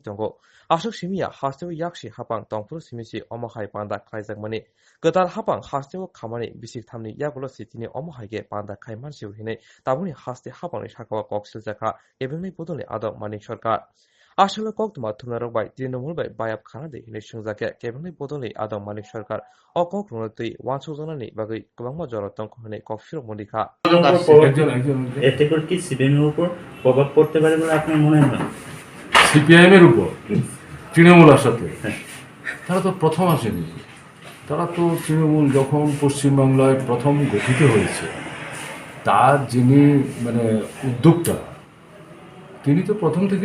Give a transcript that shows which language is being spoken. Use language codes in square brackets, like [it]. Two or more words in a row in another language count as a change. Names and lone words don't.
[trp] tongo asuk simia hasteo yakshi hapang tongpur simisi omahai panda khlaijak gotal hapang hasteo khamani bisik thamni yagulo sitini omahaige panda khaiman siu hinai tabuni haste hapangni sakawa koksil jaka kebengnai bodoli adong Manik Sarkar Ashala koktwma thumnarok bai Trinamool bai bayap khana de hinai sungjake kebengnai bodoli adong Manik Sarkar o kokrungno tei wansujani bagai kwbangma jorotong hinai kokfiro monika [bn] এতে করে কি সিপিএমের উপর প্রভাব পড়তে পারে বলে আপনার মনে হয়? সিপিআইএমের উপর তৃণমূলের সাথে তারা তো প্রথম আসেনি তারা তো তৃণমূল যখন পশ্চিমবাংলায় প্রথম গঠিত হয়েছে তার যিনি উদ্যোক্তা তিনি তো প্রথম থেকেই